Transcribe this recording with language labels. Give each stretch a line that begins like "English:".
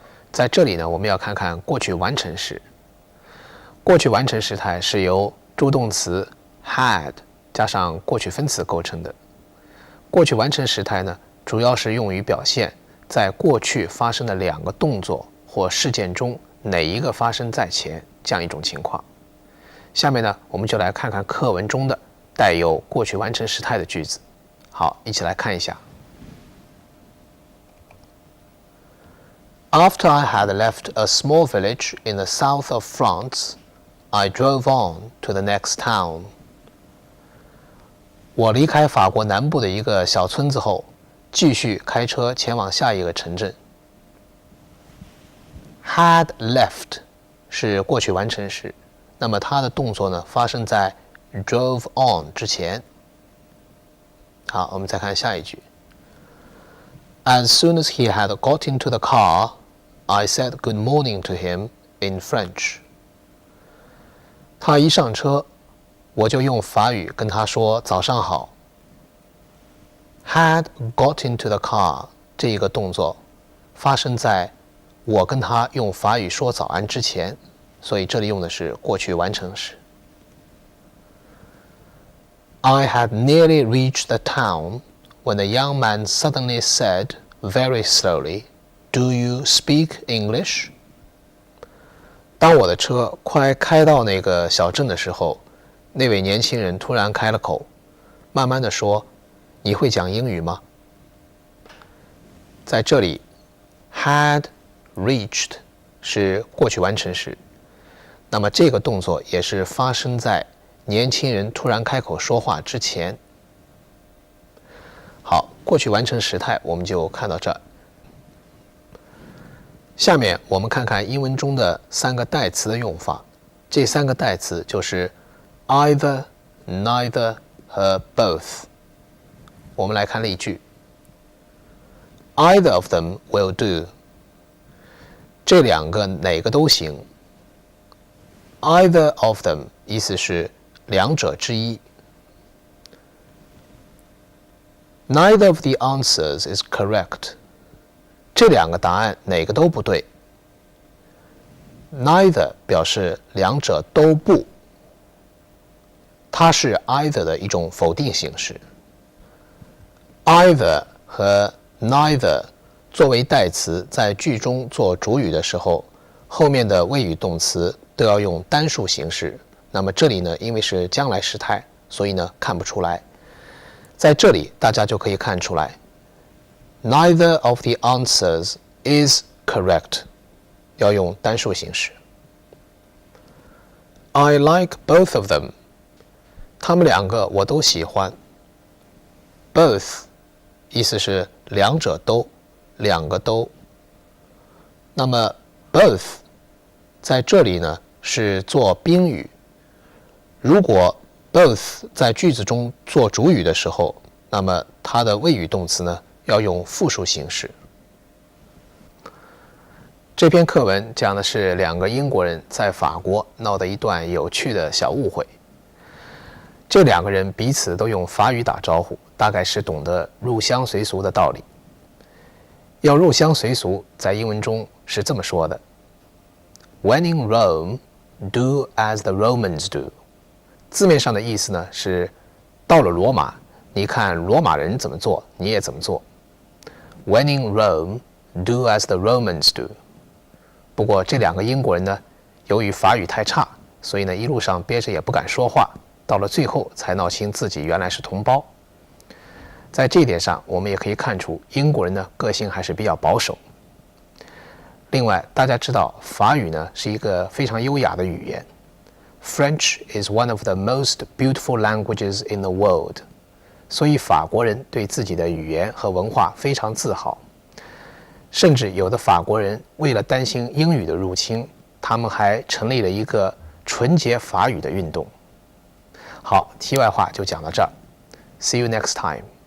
Chinese: 在这里呢，我们要看看过去完成时。过去完成时态是由助动词 had 加上过去分词构成的。过去完成时态呢，主要是用于表现在过去发生的两个动作或事件中哪一个发生在前这样一种情况。下面呢，我们就来看看课文中的带有过去完成时态的句子。好，一起来看一下。
English: After I had left a small village in the south of France, I drove on to the next town.
Chinese: 我离开法国南部的一个小村子后，继续开车前往下一个城镇。 Had left 是过去完成时，那么它的动作呢发生在 drove on 之前。好，我们再看下一句。
English: As soon as he had got into the car, I said good morning to him in French.
Chinese: 他一上车，我就用法语跟他说早上好。
English: Had got into the car
Chinese: 这一个动作发生在我跟他用法语说早安之前，所以这里用的是过去完成时。
English: I had nearly reached the town when the young man suddenly said very slowly, Do you speak English?
Chinese: 当我的车快开到那个小镇的时候，那位年轻人突然开了口，慢慢地说，你会讲英语吗？在这里 had reached 是过去完成时，那么这个动作也是发生在年轻人突然开口说话之前。好，过去完成时态我们就看到这儿。下面我们看看英文中的三个代词的用法，这三个代词就是 either, neither 和 both。我们来看例句。
English: Either of them will do.
Chinese: 这两个哪个都行。 Either of them 意思是两者之一。
English: Neither of the answers is correct.
Chinese: 这两个答案哪个都不对。Neither 表示两者都不，它是 either 的一种否定形式。 either 和 neither 作为代词在句中做主语的时候，后面的谓语动词都要用单数形式。那么这里呢，因为是将来时态，所以呢看不出来。在这里大家就可以看出来
English: Neither of the answers is correct
Chinese: 要用单数形式。
English: I like both of them
Chinese: 他们两个我都喜欢。 Both 意思是两者都，两个都。那么 both 在这里呢是做宾语，如果 both 在句子中做主语的时候，那么它的谓语动词呢要用复数形式。这篇课文讲的是两个英国人在法国闹的一段有趣的小误会。这两个人彼此都用法语打招呼，大概是懂得入乡随俗的道理。要入乡随俗，在英文中是这么说的
English: When in Rome, do as the Romans do。
Chinese: 字面上的意思呢是到了罗马，你看罗马人怎么做，你也怎么做。
English: When in Rome, do as the Romans do。
Chinese: 不过这两个英国人呢，由于法语太差，所以呢一路上憋着也不敢说话，到了最后才闹清自己原来是同胞。在这一点上，我们也可以看出英国人呢个性还是比较保守。另外，大家知道法语呢是一个非常优雅的语言。
English: French is one of the most beautiful languages in the world。
Chinese: 所以法国人对自己的语言和文化非常自豪。甚至有的法国人为了担心英语的入侵，他们还成立了一个纯洁法语的运动。好，题外话就讲到这儿。
English: See you next time.